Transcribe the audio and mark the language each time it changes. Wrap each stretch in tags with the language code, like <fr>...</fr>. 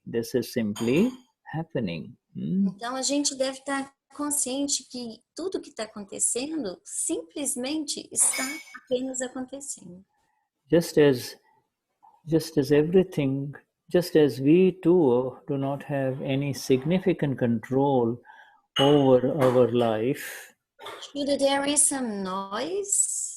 <en>This is simply happening.</en> <pt>Então a gente deve estar consciente que tudo que está acontecendo simplesmente está apenas acontecendo.</pt> <en>Just as everything, just as we too do not have any significant control over our life. Shuddha, there is some noise.</en>